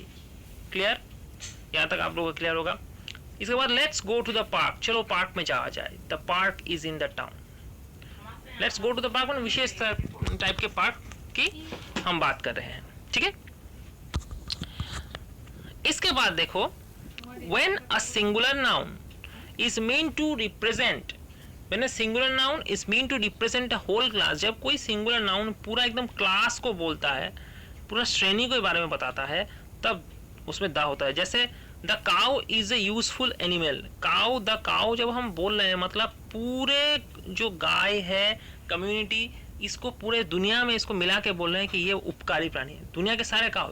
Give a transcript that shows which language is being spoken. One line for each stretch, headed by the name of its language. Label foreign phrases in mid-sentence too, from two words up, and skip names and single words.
Hindi: क्लियर, यहाँ तक आप लोगों को क्लियर होगा। इसके बाद
English: let's go to the park,
Hindi: चलो पार्क में जाया जाए,
English: the park is in the town. let's go to the park,
Hindi: विशेष टाइप के पार्क की हम बात कर रहे हैं, ठीक है। इसके बाद देखो,
English: when a singular noun is meant to represent, when a singular noun is meant to represent a whole class,
Hindi: जब कोई
English: singular noun
Hindi: पूरा एकदम क्लास को बोलता है, पूरा श्रेणी के बारे में बताता है, तब उसमें द होता है। जैसे
English: the cow is a useful animal,
Hindi: काउ,
English: the cow
Hindi: जब हम बोल रहे हैं, मतलब पूरे जो गाय है कम्युनिटी, इसको पूरे दुनिया में इसको मिला के बोल रहे हैं कि ये उपकारी प्राणी है, दुनिया के सारे काउ।